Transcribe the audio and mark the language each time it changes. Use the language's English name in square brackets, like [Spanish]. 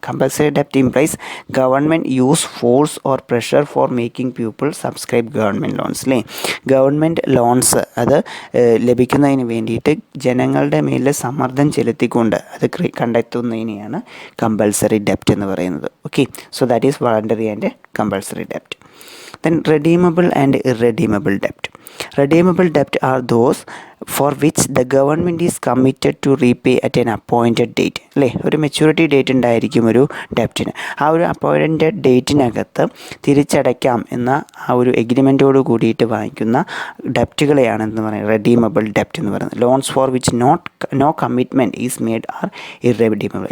[English] Compulsory ഡെപ്റ്റ് implies government use force or pressure for making people subscribe government loans അല്ലേ. [Malayalam] Government loans അത് ലഭിക്കുന്നതിന് വേണ്ടിയിട്ട് ജനങ്ങളുടെ മേൽ സമ്മർദ്ദം ചെലുത്തിക്കൊണ്ട് അത് കണ്ടെത്തുന്നതിനെയാണ് കമ്പൽസറി ഡെപ്റ്റ് എന്ന് പറയുന്നത്. [English] Okay, so that is voluntary and compulsory ഡെപ്റ്റ്. Then redeemable and irredeemable debt. Redeemable debt are those for which the government is committed to repay at an appointed date അല്ലേ. [Malayalam] ഒരു മെച്യൂരിറ്റി ഡേറ്റ് ഉണ്ടായിരിക്കും ഒരു ഡെപ്റ്റിന്. ആ ഒരു appointed ഡേറ്റിനകത്ത് തിരിച്ചടയ്ക്കാം എന്ന ആ ഒരു എഗ്രിമെൻറ്റോട് കൂടിയിട്ട് വാങ്ങിക്കുന്ന ഡെപ്റ്റുകളെയാണ് എന്ന് പറയുന്നത് റെഡീമബിൾ ഡെപ്റ്റ് എന്ന് പറയുന്നത്. [English] Loans four which no commitment is made R irredeemable.